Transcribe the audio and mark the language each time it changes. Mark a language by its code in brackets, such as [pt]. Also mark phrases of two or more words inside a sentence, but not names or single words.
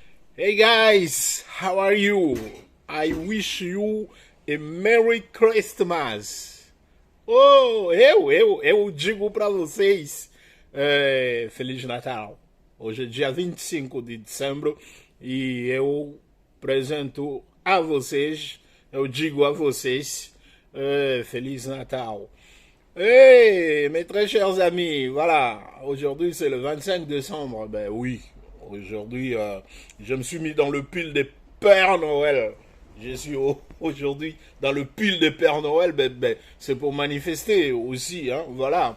[en] Hey guys, how are you? I wish you a Merry Christmas. [pt] Oh, eu digo para vocês, Feliz Natal. Hoje é dia 25 de dezembro e eu apresento a vocês, eu digo a vocês, Feliz Natal. [fr] Hey, mes très chers amis, voilà, aujourd'hui c'est le 25 décembre. Ben oui, aujourd'hui je me suis mis dans le pile des Pères Noël. Je suis aujourd'hui dans le pile des Pères Noël. C'est pour manifester aussi, hein, voilà.